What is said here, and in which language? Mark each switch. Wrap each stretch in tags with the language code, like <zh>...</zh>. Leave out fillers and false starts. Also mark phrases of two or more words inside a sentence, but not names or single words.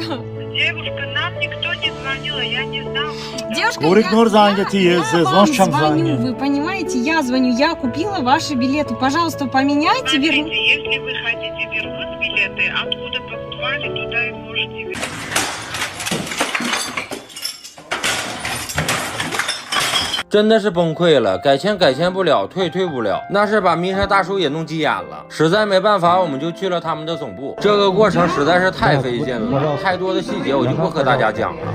<ru>Девушка, нам никто не звонил, я не знала. Девушка, я вам звоню, вы понимаете, я звоню, я купила ваши билеты. Пожалуйста, поменяйте. Смотрите, если вы хотите вернуть билеты, откуда покупали, туда и можете вернуть.</ru> <zh>真的是崩溃了，改签不了，退不了，那是把米莎大叔也弄急眼了。实在没办法，我们就去了他们的总部。这个过程实在是太费劲了，太多的细节我就不和大家讲了。</zh>